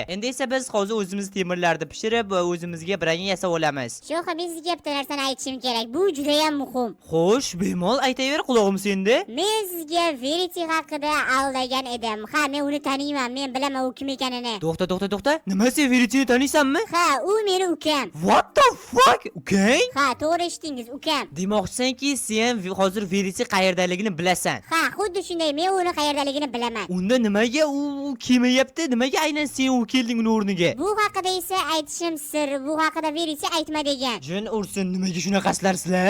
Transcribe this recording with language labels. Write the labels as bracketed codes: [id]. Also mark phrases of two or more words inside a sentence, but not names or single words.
[uz] Endi esa biz hozir o'zimiz temirlarni pishirib va o'zimizga biranga yasab olamiz. Shu men sizga bitta narsani aytishim kerak. Bu juda ham muhim. Xo'sh, bemalol aytaver, qulog'im senda. Men sizga Verity haqida aldagan edim. Ha, men uni taniyman, men bilaman u kim ekanini. To'xta. Nima, sen Verityni taniysanmi? Ha, u meni ukam. [en] What the fuck? [uz] Ukang? Ha, to'g'ri eshitdingiz, ukam. Demoqchisanki, sen hozir Verity qayerdaligini bilasan. Ha, xuddi shunday, men uni qayerdaligini bilaman. Unda nimaga u kelmayapti? Nimaga aynan sen u kelding uni o'rniga? Bu haqida esa aytishim sir. Bu haqida Verity aytma degan. Jin ursin, nimaga shunaqasilarsizlar?